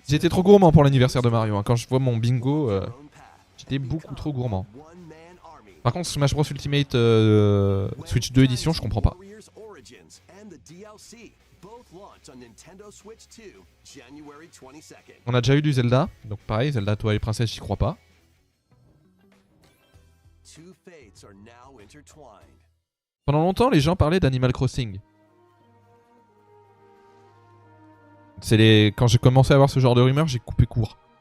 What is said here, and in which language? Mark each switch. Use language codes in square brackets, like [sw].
[fr] J'étais trop gourmand pour l'anniversaire de Mario. Hein. Quand je vois mon bingo, [en] on your own path. [fr] j'étais beaucoup trop gourmand. [en] One-man army. [fr] Par contre, Smash Bros Ultimate Switch 2 édition, je comprends pas. [en] Warriors Origins and the DLC both launch on Nintendo Switch 2, January 22nd. [fr] On a déjà eu du Zelda, donc pareil, Zelda Toi et Princesse, j'y crois pas. [en] Two fates are now intertwined. [fr] Pendant longtemps, les gens parlaient d'Animal Crossing. Quand j'ai commencé à voir ce genre de rumeurs, j'ai coupé court.